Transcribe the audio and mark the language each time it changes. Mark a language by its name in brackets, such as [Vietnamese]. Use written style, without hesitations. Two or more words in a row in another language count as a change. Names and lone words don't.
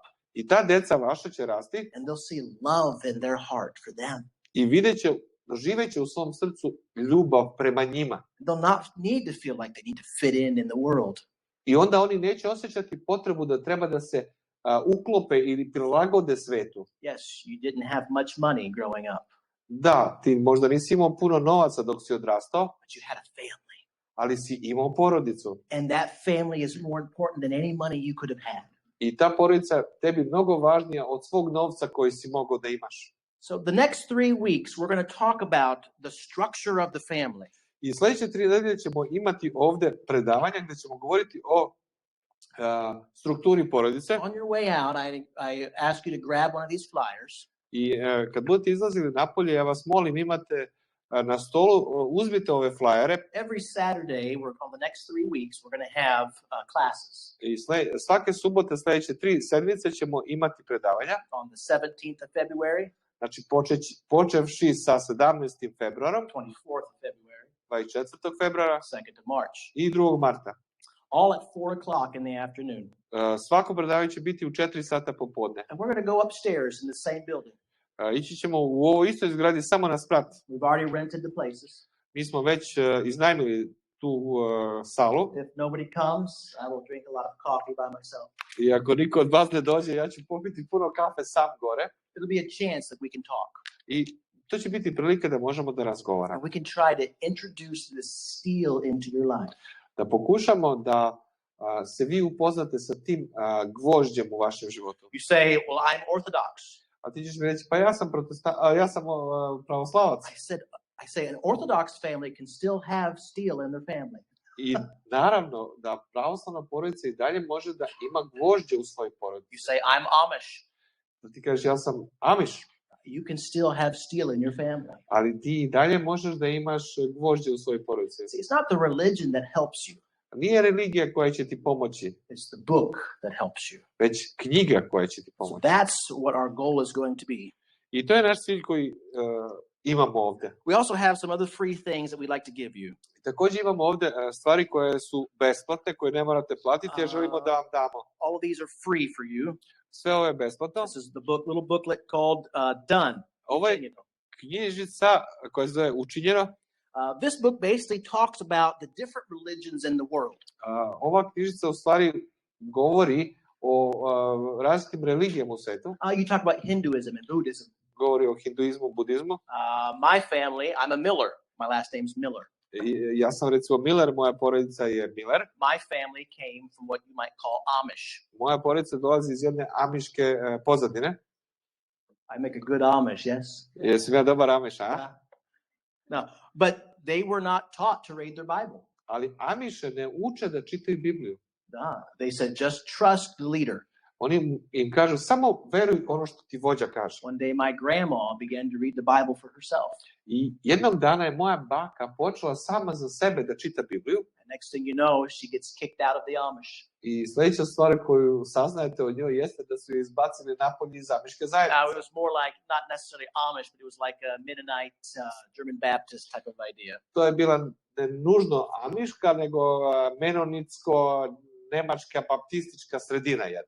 [Serbian] I ta deca vaša će rasti. [English] And they'll see love in their heart for them. [Serbian] I živeće u svom srcu ljubav prema njima. [English] They'll not need to feel like they need to fit in the world. [Serbian] I onda oni neće osjećati potrebu da treba da se uklope ili prilagode svetu. [English] Yes, you didn't have much money growing up. [Serbian] Da, ti možda nisi imao puno novaca dok si odrastao. [English] But you had a family. [Serbian] Ali si imao porodicu. [English] And that family is more important than any money you could have had. [Serbian] I ta porodica tebi mnogo važnija od svog novca koji si mogao da imaš. [English] So the next 3 weeks we're going to talk about the structure of the family. [Serbian] I sljedeće 3 nedelje ćemo imati ovde predavanja gdje ćemo govoriti o strukturi porodice. [English] On your way out, I ask you to grab one of these flyers. [Serbian] I kad budete izlazili napolje, ja vas molim, imate na stolu, uzmite ove flajere. [English] Every Saturday, on the next 3 weeks, we're going to have classes. [Serbian] I svake subote sljedeće 3 sedmice ćemo imati predavanja. [English] On the 17th of February. [Serbian] Znači počevši sa 17. februarom. [English] 24th of February. [Serbian] 24. februara. [English] 2nd of March. [Serbian] I 2. marta. [English] All at 4 o'clock in the afternoon. [Serbian] Svako predavanje će biti u 4 sata popodne. [English] And we're going to go upstairs in the same building. [Serbian] Ići ćemo u ovoj istoj zgradi samo na sprat. [English] We've already rented the places. [Serbian] Mi smo već iznajmili tu salu. [English] If nobody comes, I will drink a lot of coffee by myself. [Serbian] I ako niko od vas ne dođe, ja ću popiti puno kafe sam gore. [English] It'll be a chance that we can talk. [Serbian] I to će biti prilika da možemo da razgovaramo. [English] And we can try to introduce this steel into your life. [Serbian] Da pokušamo da se vi upoznate sa tim gvožđem u vašem životu. [English] You say, well, I'm Orthodox. [Serbian] A ti ćeš mi reći, pa ja sam pravoslavac. [English] I say an Orthodox family can still have steel in their family. [Serbian] I naravno da pravoslavna porodica i dalje može da ima gvožđe u svojoj porodici. [English] You say, I'm Amish. [Serbian] Da ti kažeš, ja sam Amish. [English] You can still have steel in your family. [Serbian] Ali ti i dalje možeš da imaš gvožđe u svojoj porodici. [English] See, it's not the religion that helps you. [Serbian] Nije religija koja će ti pomoći. [English] It's the book that helps you. [Serbian] Već knjiga koja će ti pomoći. [English] So that's what our goal is going to be. [Serbian] I to je naš cilj koji imamo ovde. [English] We also have some other free things that we'd like to give you. [Serbian] Također imamo ovde stvari koje su besplatne, koje ne morate platiti, jer želimo da vam damo. [English] All of these are free for you. [Serbian] Sve ovo je besplatno. [English] This is the little booklet called Done. [Serbian] Ovo je knjižica koja se zove Učinjeno. [English] This book basically talks about the different religions in the world. [Serbian] Ova knjižica u stvari govori o različitim religijama u svetu. [English] You talk about Hinduism and Buddhism. [Serbian] Govori o hinduizmu, budizmu. [English] My family, I'm a Miller. My last name's Miller. [Serbian] Ja sam recimo Miller, moja porodica je Miller. [English] My family came from what you might call Amish. [Serbian] Moja porodica dolazi iz jedne amiške pozadine. [English] I make a good Amish, yes? [Serbian] Jesam ja dobar Amiš, a? [English] No, but they were not taught to read their Bible. [Serbian] Ali Amiše ne uče da čitaju Bibliju. [English] They said just trust the leader. [Serbian] Oni im kažu samo veruj ono što ti vođa kaže. [English] One day my grandma began to read the Bible for herself. [Serbian] I jednog dana je moja baka počela sama za sebe da čita Bibliju. [English] And next thing you know, she gets kicked out of the Amish. [Serbian] I sljedeća stvar koju saznajete od njoj jeste da su je izbacili napolje iz amiške zajednice. [English] It was more like not necessarily Amish, but it was like a Mennonite, German Baptist type of idea. [Serbian] To je bila ne nužno amiška, nego menonitsko nemačka baptistička sredina jedna.